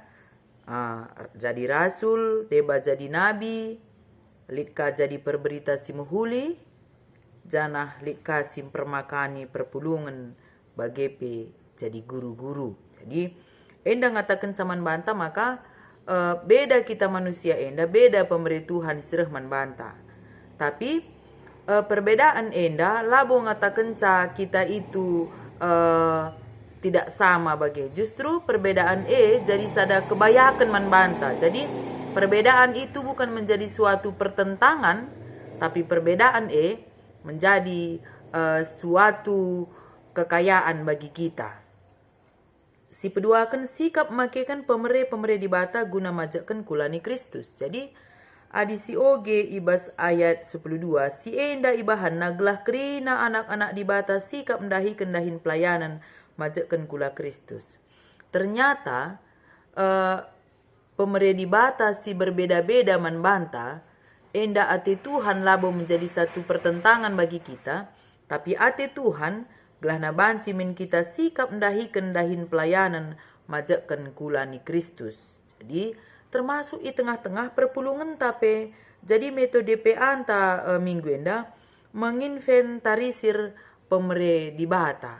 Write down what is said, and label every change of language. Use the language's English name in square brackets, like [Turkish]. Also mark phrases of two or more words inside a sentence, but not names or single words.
[Batak Karo] Jadi rasul, deba jadi nabi, litka jadi perberita si mehuli, janah litka sim permakani perpulungan bagepe jadi guru-guru. Jadi enda ngatakan saman banta maka beda kita manusia enda, beda pemere Tuhan sirah man banta. Tapi perbedaan enda labo ngatakan [Indonesian] kita itu tidak sama [Batak Karo] bagi. Justru perbedaan jadi sada kebayakan man banta. [Indonesian] Jadi perbedaan itu bukan menjadi suatu pertentangan, tapi perbedaan menjadi suatu kekayaan bagi kita. [Batak Karo] Si kedua akan sikap makekan pemere di bata guna majakkan kulani Kristus. Jadi adi si oge ibas ayat 10.2 si enda ibahan naglah krina anak-anak di bata sikap kendahin pelayanan majakkan kula Kristus. Ternyata pemere di bata si berbeda-beda man banta enda ate Tuhan labo [Indonesian] menjadi satu pertentangan bagi kita, [Batak Karo] tapi ate Tuhan gelah na banci min kita sikap kendahin pelayanan majakkan kulani Kristus. Jadi termasuk di tengah-tengah perpulungan tape. Jadi metode anta minggu enda menginventarisir pemere di bata.